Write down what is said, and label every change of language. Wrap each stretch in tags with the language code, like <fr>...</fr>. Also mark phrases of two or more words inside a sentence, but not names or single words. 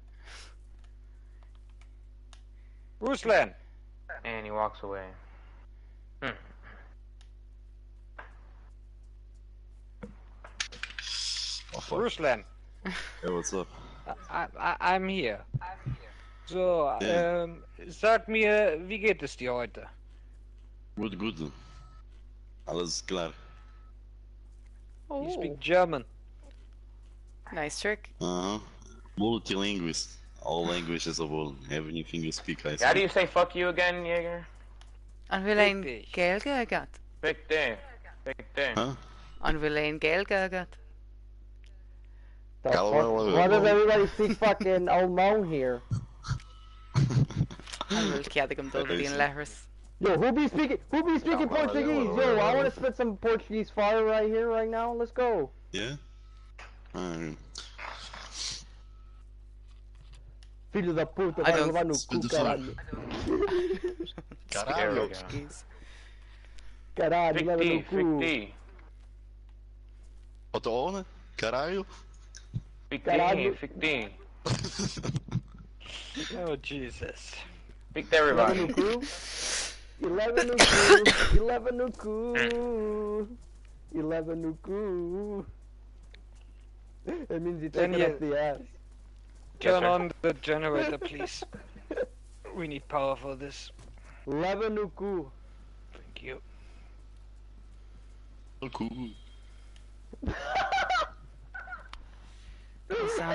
<en>Ruslan! And he walks away. Oh, fuck. Ruslan! Hey, what's up? I'm here. So,</en> <de>Ja. sag mir, wie geht es dir heute? Gut, gut. Alles klar.</de> <en>Oh. You speak German. Nice trick. Uh-huh. Multilinguist. All languages of all. Everything you speak, I speak. How do you say fuck you again, Jaeger?</en> <ga>An bhfuil</ga> <de>Richtig.</de> <ga>Gaeilge agat.</ga> <en>Big day. Big day. Huh?</en> <ga>An bhfuil Gaeilge agat.</ga> <en>The Hello, fuck? Why does everybody speak fucking old moan here?</en> <ga>An bhfuil ceadagam dul</ga> <en>Okay,</en> <ga>bhíon</ga> <en>so- lehras. Yo, who be speaking hello, Portuguese? hello, Yo, I hello. want to spit some Portuguese fire right here, right now. Let's go. Yeah?</en> <pt>Filho da puta,</pt> <en>I</en> <pt>vai</pt> <en>don't-</en> <pt>levar no</pt> <en>Spit</en> <pt>cu,</pt> <en>the fire.</en> <pt>caralho.</pt> <en>There we</en> <pt>Caralho.</pt> <en>go. Portuguese.</en> <pt>Caralho,</pt> <en>Big</en> <pt>leva</pt> <en>D.</en> <pt>no</pt> <en>Big</en> <pt>cu.</pt> <en>D. Wat de owner? Caralho. Big</en> <pt>Caralho.</pt> <en>D. Big D. Oh, Jesus. Speak to</en> <pt>Leva</pt> <en>everybody.</en> <pt>no cu. E leva no cu. E leva no cu. E leva no cu.</pt> <en>It means you take Then it you- up the ass. Turn sir. on the generator, please. We need power for this.</en> <pt>Leva no cu.</pt> <en>Thank you. Cool. The sound</en>